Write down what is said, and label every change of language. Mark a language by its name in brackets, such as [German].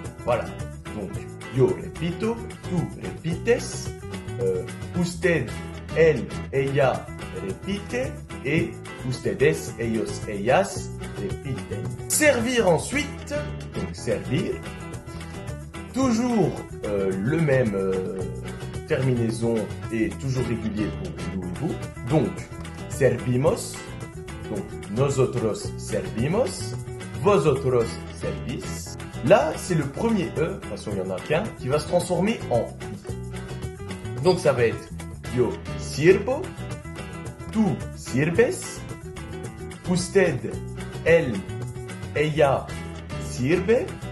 [French] Voilà, donc [Spanish] yo repito, tu repites, usted, él, ella repite [French] et [Spanish] ustedes, ellos, ellas repiten. [French] Servir ensuite, donc servir. Toujours le même terminaison et toujours régulier pour nous et vous. [Spanish] Donc, servimos. Donc, nosotros servimos. Vosotros servis. [French] Là, c'est le premier E, de toute façon, il n'y en a qu'un, qui va se transformer en I. Donc, ça va être [Spanish] yo sirvo. Tu sirves. Usted, él, ella sirve.